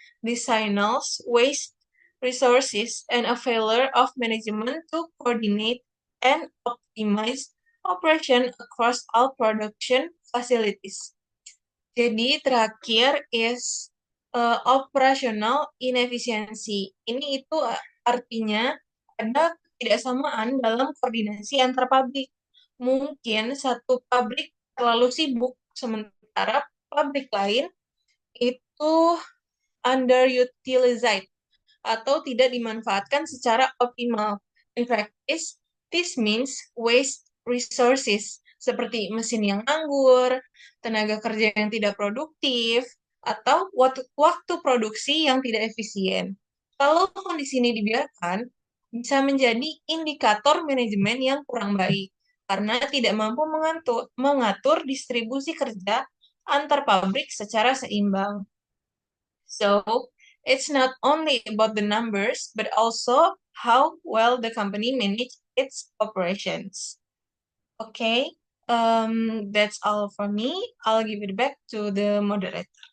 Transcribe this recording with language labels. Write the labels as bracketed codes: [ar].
[en] This signals waste resources and a failure of management to coordinate and optimize operation across all production facilities. [id] Jadi terakhir [en] is operational inefficiency. [id] Ini itu artinya ada ketidaksamaan dalam koordinasi antar pabrik. Mungkin satu pabrik terlalu sibuk, sementara pabrik lain itu underutilized atau tidak dimanfaatkan secara optimal. [en] In practice, this means waste resources [id] seperti mesin yang nganggur, tenaga kerja yang tidak produktif, atau waktu produksi yang tidak efisien. Kalau kondisi ini dibiarkan, bisa menjadi indikator manajemen yang kurang baik karena tidak mampu mengatur distribusi kerja antar pabrik secara seimbang. [en] So, it's not only about the numbers, but also how well the company manage its operations. Okay, that's all for me. I'll give it back to the moderator.